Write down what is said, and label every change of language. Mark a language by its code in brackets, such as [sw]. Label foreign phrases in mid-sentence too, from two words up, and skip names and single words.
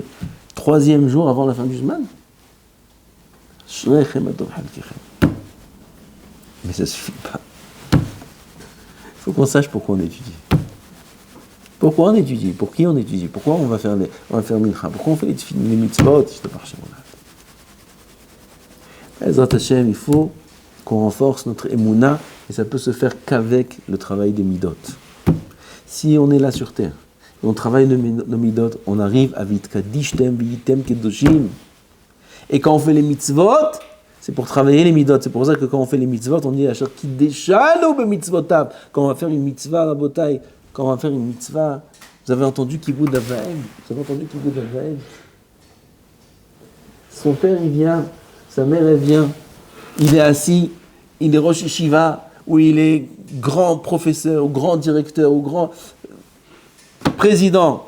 [fr] Troisième jour avant la fin du Zman. Mais ça ne suffit pas. Il faut qu'on sache pourquoi on étudie. Pourquoi on étudie? Pour qui on étudie? Pourquoi on va faire mincha? Pourquoi on fait les mitzvot? [he] עזרת השם, [fr] il faut qu'on renforce notre émouna, et ça peut se faire qu'avec le travail des midot. Si on est là sur terre, et on travaille nos midot, on arrive à [he] והתקדשתם והייתם קדושים. [fr] Et quand on fait les mitzvot, c'est pour travailler les midot. C'est pour ça que quand on fait les mitzvot, on dit à chaque [he] קדשנו במצותיו. [fr] Quand on va faire une mitzvah, la botaille, quand on va faire une mitzvah, vous avez entendu [he] כיבוד אב ואם. [fr] Vous avez entendu [he] כיבוד אב ואם. [fr] Son père, il vient. Sa mère, elle vient, il est assis, il est [he] ראש ישיבה, [fr] ou il est grand professeur, ou grand directeur, ou grand président.